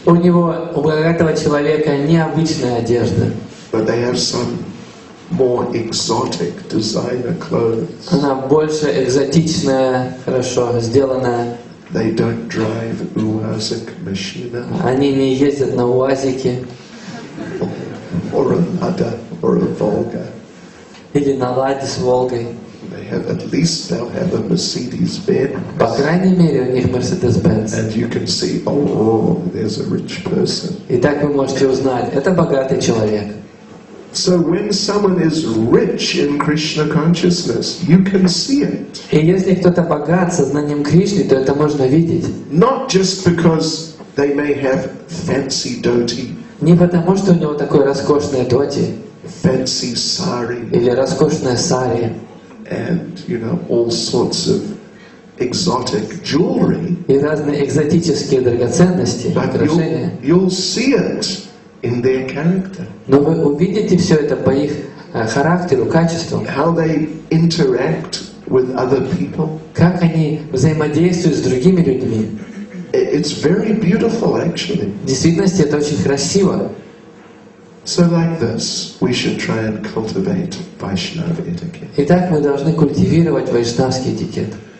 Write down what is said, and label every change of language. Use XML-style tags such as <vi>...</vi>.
<ru>У него, у богатого человека, необычная одежда.</ru> <en>but they have some more exotic designer clothes.</en> <ru>Она больше экзотичная, хорошо сделанная.</ru> <en>They don't drive</en> <ru>Uazak Machina Они не ездят на УАЗике</ru> <en>or a Lada or a Volga.</en> <ru>или на Ладе с Волгой.</ru> <en>They have, at least they'll have a Mercedes-Benz.</en> <ru>По крайней мере, у них Mercedes-Benz.</ru> <en>And you can see, oh, there's a rich person.</en> <ru>И так вы можете узнать, это богатый человек.</ru> <en>So when someone is rich in Krishna consciousness, you can see it.</en> <ru>И если кто-то богат сознанием Кришны, то это можно видеть.</ru> <en>Not just because they may have fancy dhoti,</en> <ru>Не потому, что у него такое роскошное доти,</ru> <en>fancy sari,</en> <ru>или роскошная сари,</ru> <en>and all sorts of exotic jewelry,</en> <ru>и разные экзотические драгоценности,</ru> <en>but</en> <ru>украшения.</ru> <en>you'll see it in their character.</en> <ru>Но вы увидите все это по их характеру, качеству,</ru> <en>How they interact with other people.</en> <ru>как они взаимодействуют с другими людьми.</ru> <en>It's very beautiful, actually.</en> <ru>В действительности это очень красиво.</ru> <en>So like this, we should try and cultivate Vaishnava etiquette.</en> <ru>Итак, мы должны культивировать вайшнавский этикет.</ru>